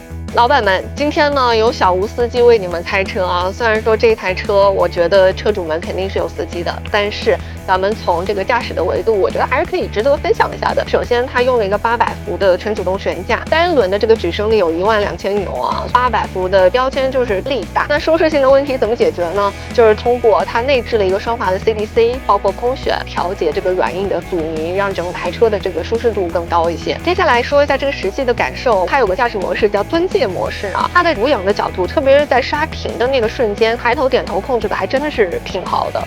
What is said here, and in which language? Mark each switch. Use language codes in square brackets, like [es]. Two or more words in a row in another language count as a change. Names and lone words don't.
[zh] 老板們，今天呢有小吴司机为你们开車啊。虽然说这台车，我觉得车主们肯定是有司机的，但是咱们从这個駕駛的維度，我覺得還是可以值得分享一下的。首先，它用了一個800伏的全主動懸架，單輪的這個舉升力有12000牛啊，800伏的標籤就是力大。那舒適性的問題怎麼解決呢？就是通過它內置了一個雙閥的 CDC， 包括空懸調節這個軟硬的阻尼，讓整台車的這個舒適度更高一些。接下來說一下這個實際的感受，它有個駕駛模式叫蹲界模式啊，它的俯仰的角度，特別是在剎停的那個瞬間，抬頭點頭控制的還真的是挺好的。